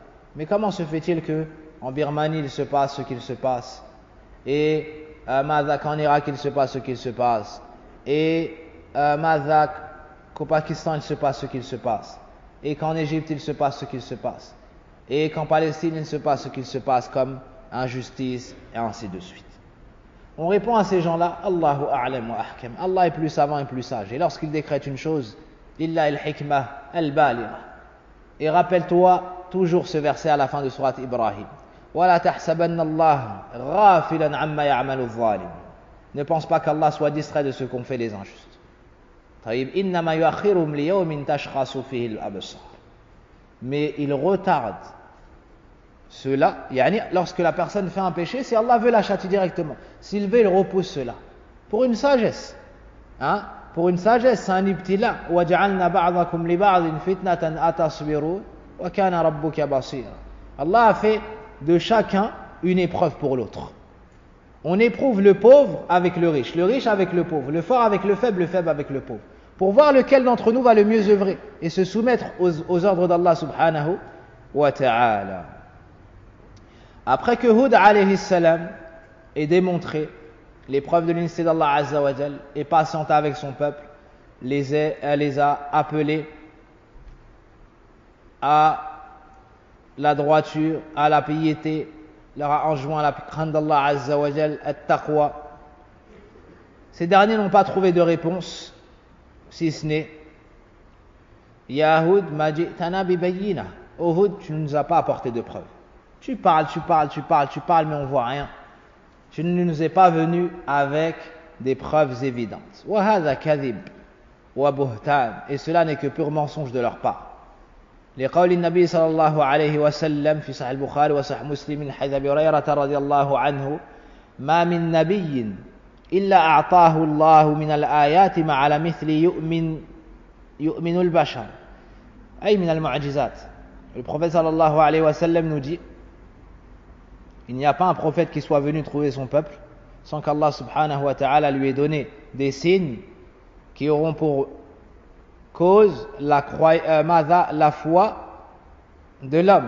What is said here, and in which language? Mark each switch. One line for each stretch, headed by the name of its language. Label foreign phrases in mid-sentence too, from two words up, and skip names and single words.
French: Mais comment se fait-il que en Birmanie il se passe ce qu'il se passe et qu'en Irak il se passe ce qu'il se passe et qu'au Pakistan il se passe ce qu'il se passe et qu'en Égypte il se passe ce qu'il se passe et qu'en Palestine il se passe ce qu'il se passe comme injustice et ainsi de suite. On répond à ces gens-là,
Arabic: الله أعلم وأحكم.
French: Allah est plus savant et plus sage. Et lorsqu'il décrète une chose,
Arabic: لله الحكمة البالغة.
French: Et rappelle-toi toujours ce verset à la fin de surat Ibrahim.
Arabic: ولا تحسبن الله غافلا عما يعمل الظالم.
French: Ne pense pas qu'Allah soit distrait de ce qu'ont fait les injustes. Taïb,
Arabic: إنما يؤخرهم ليوم تشخص فيه الأبصار.
French: Mais il retarde cela, lorsque la personne fait un péché, si Allah veut la châtier directement. S'il veut, il repousse cela. Pour une sagesse. Pour une sagesse, c'est un ibtila.
Arabic: وَجَعَلْنَا بَعْضَكُمْ لِبَعْضٍ فِتْنَةً أَتَصْبِرُونَ وَكَانَ رَبُّكَ بَصِيرًا.
French: Allah a fait de chacun une épreuve pour l'autre. On éprouve le pauvre avec le riche avec le pauvre, le fort avec le faible avec le pauvre. Pour voir lequel d'entre nous va le mieux œuvrer et se soumettre aux ordres d'Allah
Arabic: سبحانه وتعالى.
French: Après que Hud
Arabic: عليه السلام
French: ait démontré l'épreuve de l'unicité d'Allah
Arabic: عز وجل
French: et patienta avec son peuple, les a appelés à la droiture, à la piété, leur a enjoint la crainte d'Allah
Arabic: عز وجل,
French: at-taqwa. Ces derniers n'ont pas trouvé de réponse, si ce n'est
Arabic: يا هود ما جئتنا ب بينة.
French: Oh Hud, tu ne nous as pas apporté de preuves. Tu parles, mais on voit rien. Tu ne nous es pas venu avec des preuves évidentes.
Arabic: وَهَذَا كَذِبٌ وَبُهْتَانٌ.
French: Et cela n'est que pur mensonge de leur part.
Arabic: لقول النبي صلى الله عليه وسلم في صحيح البخاري وصحيح مسلم من حديث أبي هريرة رضي الله عنه ما من نبي إلا أعطاه الله من الآيات ما على مثل يؤمن البشر أي من المعجزات.
French: Le prophète
Arabic: صلى الله عليه وسلم
French: nous dit il n'y a pas un prophète qui soit venu trouver son peuple sans qu'Allah
Arabic: سبحانه وتعالى
French: lui ait donné des signes qui auront pour cause la foi de l'homme.